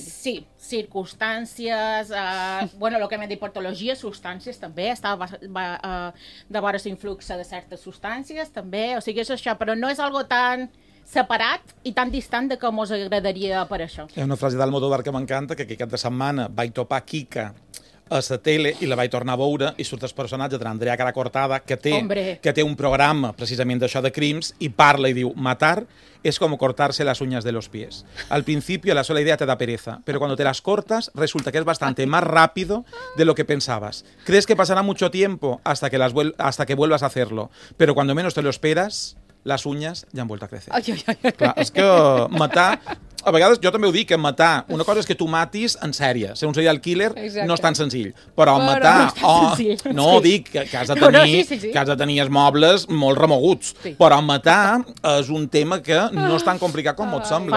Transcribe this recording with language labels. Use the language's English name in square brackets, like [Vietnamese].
[Catalan] Sí, circumstàncies, bueno, el que m'he dit, patologies, substàncies també, de vora l'influx de certes substàncies també, o sigui, és això, però no és algo tan separat i tan distant de com us agradaria per això. Hi ha una frase d'Almodóvar que m'encanta, que aquest cap de setmana vaig topar Kika a la tele i la vaig tornar a veure i surt el personatge d'Andrea Caracortada que té un programa precisament d'això de crims i parla i diu [Spanish] matar es como cortarse las uñas de los pies. Al principio la sola idea te da pereza, pero cuando te las cortas resulta que es bastante más rápido de lo que pensabas. Crees que pasará mucho tiempo hasta que vuelvas a hacerlo, pero cuando menos te lo esperas las uñas ya han vuelto a crecer. Ay, ay, ay. [Catalan] Clar, és que matar... A vegades, jo també ho dic, que matar... Una cosa és que tu matis en sèrie. Ser un serial killer. Exacte. No és tan senzill. Però matar... No, no ho dic, que has de tenir... Però, sí. Que has de tenir els mobles molt remoguts. Sí. Però matar és un tema que no és tan complicat com et sembla.